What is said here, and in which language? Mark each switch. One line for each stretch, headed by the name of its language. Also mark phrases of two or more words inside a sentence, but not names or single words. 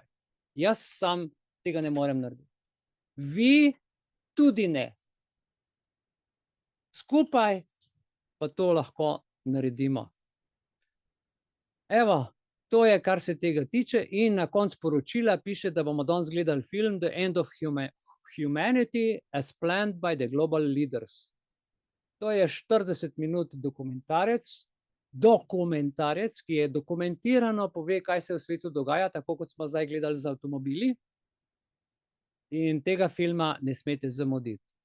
Slovenian: Jaz sam tega ne morem narediti. Vi tudi ne. Skupaj pa to lahko naredimo. Evo, to je, kar se tega tiče, in na koncu poročila piše, da bomo danes gledali film The End of Humanity as Planned by the Global Leaders. To je 40 minut dokumentarec, ki je dokumentirano pove, kaj se v svetu dogaja, tako kot smo zdaj gledali z avtomobili. In tega filma ne smete zamuditi.